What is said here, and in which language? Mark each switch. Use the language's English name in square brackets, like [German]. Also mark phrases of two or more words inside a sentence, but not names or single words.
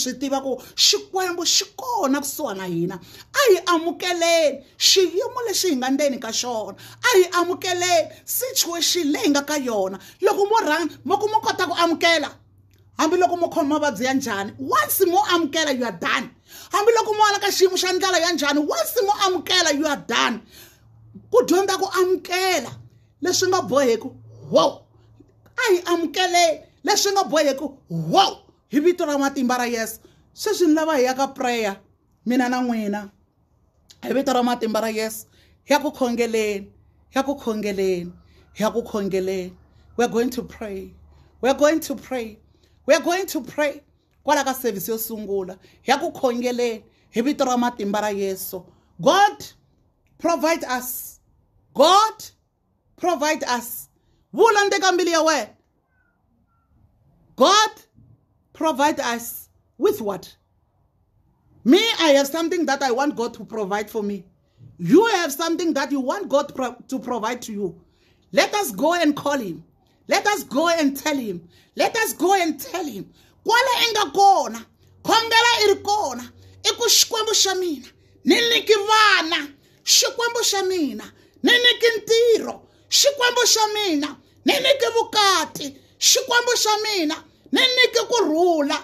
[Tsonga] swi tiva ku xikwembu xi kona kusuhana hina a hi amukeleni xiyimo lexi hi nga ndzeni ka xona a hi amukeleni situation leyi nga ka yona loko mo kota ku amukela hambi loko mo khoma mavabyi ya njhani once mo amukela [English] you are done [Tsonga] hambi loko mo ala ka xiyimo xa ndlela ya njhani once mo amukela [English] you are done [Tsonga] ku dyondza ku amukela leswi nga boheki wow a hi amukeleni leswi nga boheki wow hi vito ra matimba ra Yesu sweswi ni lava hi ya ka prayer mina na n'wina hi vito ra matimba ra Yesu ya ku khongeleni [English] we're going to pray. [Tsonga] Kwala ka service yo sungula ya ku khongeleni hi vito ra matimba ra Yesu. [English] God provide us. [Tsonga] Vula ndeka mbili ya wena. [English] God provide us with what? Me, I have something that I want God to provide for me. You have something that you want God to provide to you. Let us go and call him. Let us go and tell him. [Tsonga] Kwala enga kona. Khongela iri kona. Iku xikwembu xa mina. Ni niki vana. Xikwembu xa mina. Ni niki ntirho. Xikwembu xa mina. Ni niki vukati. Xikwembu xa mina. Ni niki kurhula.